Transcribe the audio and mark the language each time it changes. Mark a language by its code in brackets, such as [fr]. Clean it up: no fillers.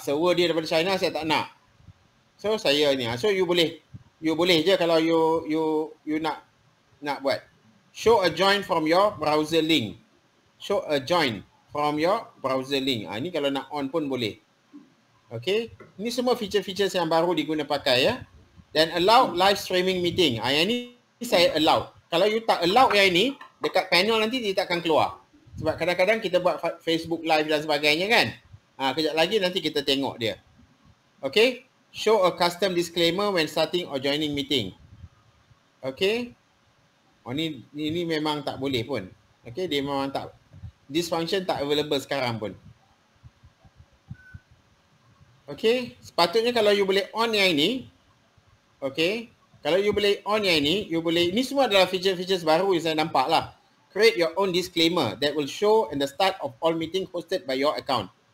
[ms] Server dia daripada China saya tak nak. So saya ni, so you boleh je kalau you nak buat. [en] Show a join from your browser link. Show a join from your browser link. [ms] Ini kalau nak on pun boleh. Okay. Ini semua feature-feature yang baru diguna pakai ya. Dan allow live streaming meeting. Yang ni saya allow. Kalau you tak allow yang ini, dekat panel nanti dia tak akan keluar. Sebab kadang-kadang kita buat Facebook live dan sebagainya kan. Kejap lagi nanti kita tengok dia. Okay. [en] Show a custom disclaimer when starting or joining meeting. Okay. [ms] Ini memang tak boleh pun. Okay. Dia memang tak. This function tak available sekarang pun. Okay. Sepatutnya kalau you boleh on yang ini. Okay. Kalau you boleh on yang ini, you boleh. Ini semua adalah feature-feature baru yang saya nampak lah. [en] Create your own disclaimer that will show in the start of all meeting hosted by your account.